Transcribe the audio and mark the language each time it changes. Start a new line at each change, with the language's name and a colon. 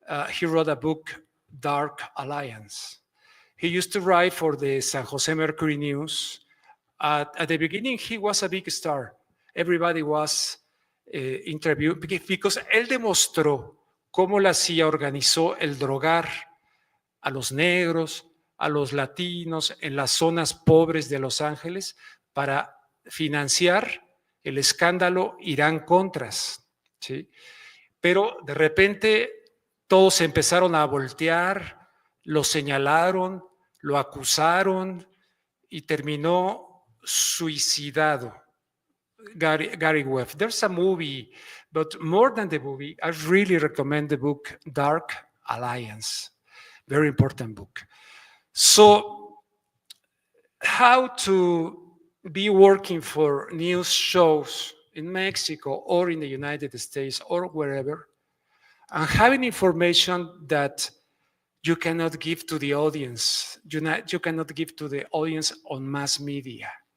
English: He wrote a book, Dark Alliance. He used to write for the San Jose Mercury News. At the beginning, he was a big star. Everybody was interviewed because
Spanish: él demostró cómo la CIA organizó el drogar a los negros, a los latinos en las zonas pobres de Los Ángeles para financiar el escándalo Irán-Contras, ¿sí? Pero de repente todos empezaron a voltear, lo señalaron, lo acusaron y terminó suicidado.
English: Gary Webb. There's a movie, but more than the movie, I really recommend the book Dark Alliance. Very important book. So, how to be working for news shows in Mexico or in the United States or wherever, and having information that you cannot give to the audience, you cannot give to the audience on mass media.